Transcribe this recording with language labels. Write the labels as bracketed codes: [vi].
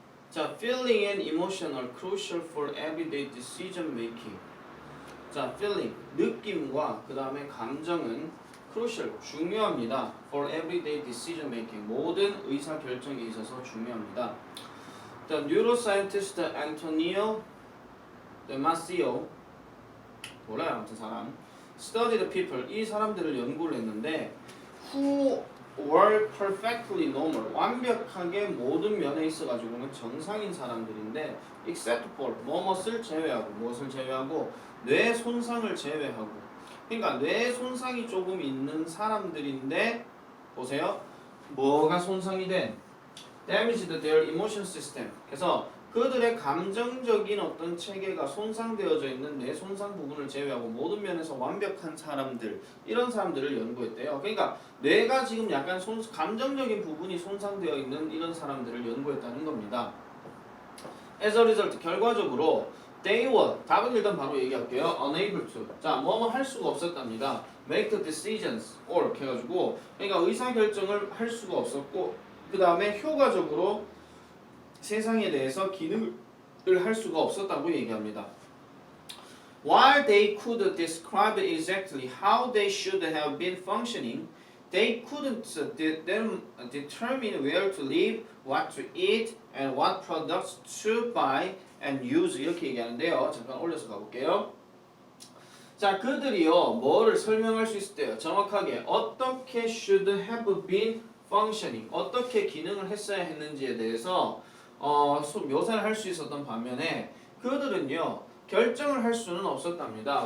[en] 자, feeling and emotion are crucial for everyday decision making. [ko] 자, feeling, 느낌과 그 다음에 감정은 crucial, 중요합니다. [en] for everyday decision making, [ko] 모든 의사 결정에 있어서 중요합니다. [en] The neuroscientist Antonio Damasio, [ko] 몰라요 아무튼 사람, [en] studied people, [ko] 이 사람들을 연구를 했는데 [en] who were perfectly normal, [ko] 완벽하게 모든 면에 있어가지고는 정상인 사람들인데 [en] except for, [ko] 무엇을 제외하고, 무엇을 제외하고, 뇌 손상을 제외하고, 그러니까 뇌 손상이 조금 있는 사람들인데 보세요, 뭐가 손상이 된? [en] damaged their emotion system. [ko] 그래서 그들의 감정적인 어떤 체계가 손상되어져 있는 뇌 손상 부분을 제외하고 모든 면에서 완벽한 사람들, 이런 사람들을 연구했대요. 그러니까 뇌가 지금 약간 감정적인 부분이 손상되어 있는 이런 사람들을 연구했다는 겁니다. [en] As a result, [ko] 결과적으로 [en] they were, [ko] 답은 일단 바로 얘기할게요. [en] unable to. [ko] 자, 뭐뭐 할 수가 없었답니다. [en] make the decisions or [ko] 이렇게 해가지고, 그러니까 의사결정을 할 수가 없었고, 그 다음에 효과적으로 세상에 대해서 기능을 할 수가 없었다고 얘기합니다. [en] While they could describe exactly how they should have been functioning, they couldn't determine where to live, what to eat, and what products to buy and use. [ko] 이렇게 얘기하는데요. 잠깐 올려서 가볼게요. 자, 그들이요, 뭐를 설명할 수 있을 때요, 정확하게 어떻게 [en] should have been functioning, [ko] 어떻게 기능을 했어야 했는지에 대해서 묘사를 할 수 있었던 반면에 그들은요, 결정을 할 수는 없었답니다.